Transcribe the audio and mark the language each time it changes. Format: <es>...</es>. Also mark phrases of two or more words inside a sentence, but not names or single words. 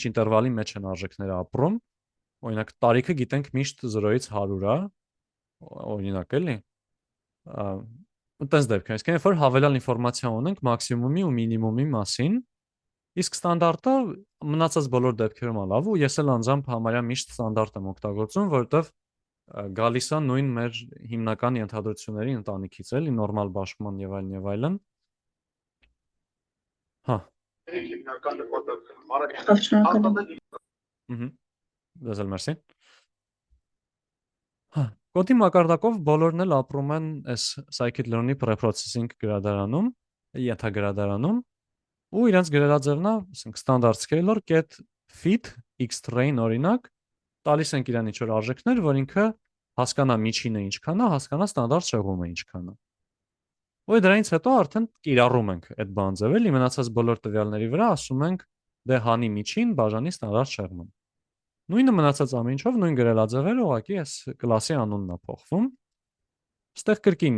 <hy>ինտերվալի մեջ են արժեքները ապրում։ Օրինակ տարիքը գիտենք միշտ 0-ից 100 է, օրինակ էլի։ Այդպես դեպքերում, այսինքն երբ որ հավելյալ ինֆորմացիա ունենք մաքսիմումի ու մինիմումի մասին, իսկ ստանդարտը մնացած բոլոր դեպքերում է լավ, ու ես էլ անձամբ համարյա միշտ ստանդարտ եմ օգտագործում, որովհետև գալիս է նույն մեր հիմնական ենթադրությունների ընտանիքից, էլի նորմալ բաշխման եւ այլն եւ այլն։ Հա։ Շնորհակալ եմ։ Դες էլ մերսի։ Հա, կոդի մակարդակով բոլորն էլ ապրում են այս scikit-learn-ի pre-processing գրադարանում, ենթագրադարանում, ու իրենց գրելաձևն է, ասենք</hy> <en>standard scaler get fit xtrain</en> <hy>օրինակ, տալիս ենք իրան ինչ-որ արժեքներ, որ ինքը հասկանա միջինը ինչքան է, հասկանա ստանդարտ շեղումը ինչքան է։ Ու դրանից հետո արդեն կիրառում ենք այդ բանձը, էլի մնացած բոլոր տվյալների վրա ասում ենք դե հանի միջին բաժանի ստանդարտ շեղման։ Նույնը մնացած ամեն ինչով նույն գրելաձևերը ուղղակի այս կլասի անունն է փոխվում։ Այստեղ կրկին</hy>